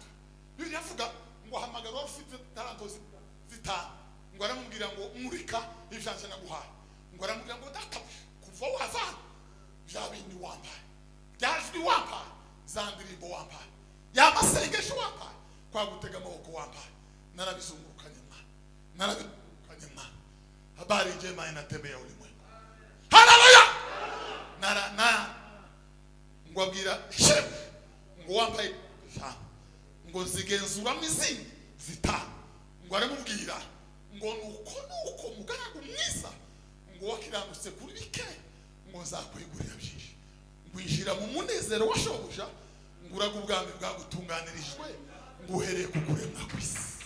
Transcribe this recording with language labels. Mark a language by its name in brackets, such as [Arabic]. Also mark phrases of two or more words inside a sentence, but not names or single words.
[Kinyarwanda] Bibiri yavuga ngo hamagara wari ufite taranto zitanu, ngo aramubwira ngo murika ibyanjye naguhaye, ngo aramubwira ngo databuja kuva wavana bya bindi wambaye, byajwi wambaye, za ndirimbo wambaye, y'amasengesho wambaye, kwa gutega amaboko wambaye, narabizungurukanye mwa [Swahili] habari njema inatembea ulimwengu. [Kinyarwanda] Haleluya. Ngo abwira ngo wambaye ngo zigenzura mizini zitanu, ngo aramubwira ngo nuko mugaragu mwiza ngo wakiranutse kuri bike ngo nzakwigurira byinshi, ngo injira mu munezero wa shobuja, ngo uraga ubwami bwagutunganirijwe ngo uhereye ku kuremwa kw'isi.